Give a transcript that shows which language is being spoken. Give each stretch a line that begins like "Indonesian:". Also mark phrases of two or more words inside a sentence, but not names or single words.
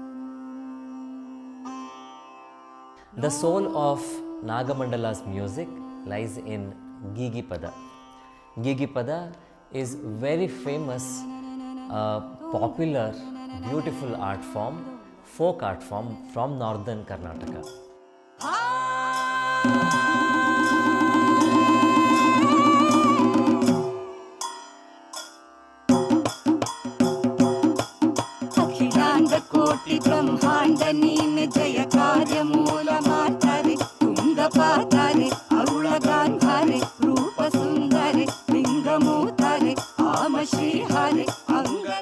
English: The soul of Naga Mandala's music lies in Gigi Pada. Gigi Pada is very famous, popular, beautiful art form, folk art form from northern Karnataka.
Kannada: ಅಖಿಲಾಂಡ ಕೋಟಿ ಬ್ರಹ್ಮಾಂಡ ನೀನೆ ಜಯ ಕಾರ್ಯ ಮೂಲ ಮಾತಾರೆ ತುಂಗ ಪಾತಾರೆ ಅರುಳ ಗಾಂಧಾರೆ ರೂಪ ಸುಂದರೆ ಲಿಂಗಮೂತಾರೆ ಆಮ ಶ್ರೀಹಾರೆ ಅಂಗದ.